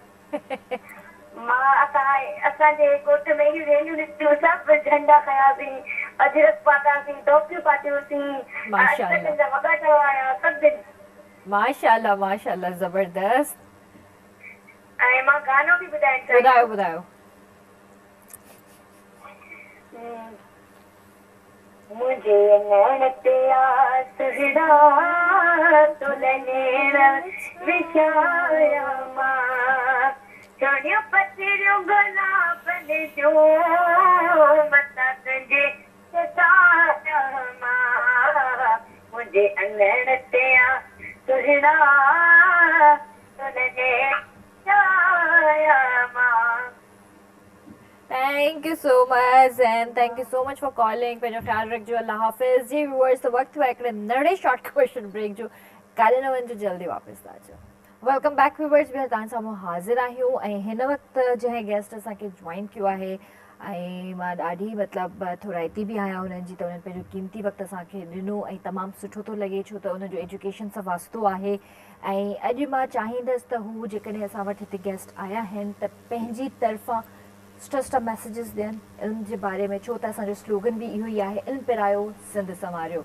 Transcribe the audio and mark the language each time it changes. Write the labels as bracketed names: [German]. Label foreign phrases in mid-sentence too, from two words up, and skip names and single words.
[Sindhi] असांजे ॻोठ में ई रैलियूं निकितियूं सभु झंडा खयासीं अजरक पातासीं टोपियूं पातियूंसीं माशाअल्लाह वॻा ठहाया सभु माशाअल्लाह माशाअल्लाह ज़बरदस्त। ऐं मां गानो बि ॿुधाइणु चाहियां। ॿुधायो। मुझे नैन ते आसरा तुलनेण विशाया मां छोड़ियो पतिरियो गुलाबन जो मता तुंहिंजे सताया मां मुझे नैन ते आसरा तुलनेण विशाया मां। [English] Thank you so much and thank you so much for calling. [Sindhi] पंहिंजो ख्याल रखिजो। अल्लाह हाफ़िज़। जी व्यूअर्स वक़्तु आहे हिकिड़े नंढे [English] short question break [Sindhi] जो काॾे न वञिजो जल्दी वापसि था अचो। [English] welcome back viewers [Sindhi] बि तव्हां साम्हूं हाज़िर आहियूं ऐं हिन वक़्तु जंहिं गेस्ट असांखे जॉइन कयो आहे ऐं मां ॾाढी मतिलबु थोराइती बि आहियां उन्हनि जी त उन्हनि पंहिंजो क़ीमती वक़्तु असांखे ॾिनो ऐं तमामु सुठो थो लॻे छो त उनजो एजुकेशन सां वास्तो आहे ऐं अॼु मां चाहींदसि त हू जेकॾहिं असां वटि हिते गेस्ट आया आहिनि त पंहिंजी तरफ़ां सुठा मैसेजिस ॾियनि इल्म जे बारे में छो त असांजो स्लोगन बि इहो ई आहे इल्म पिरायो सिंध संवारियो।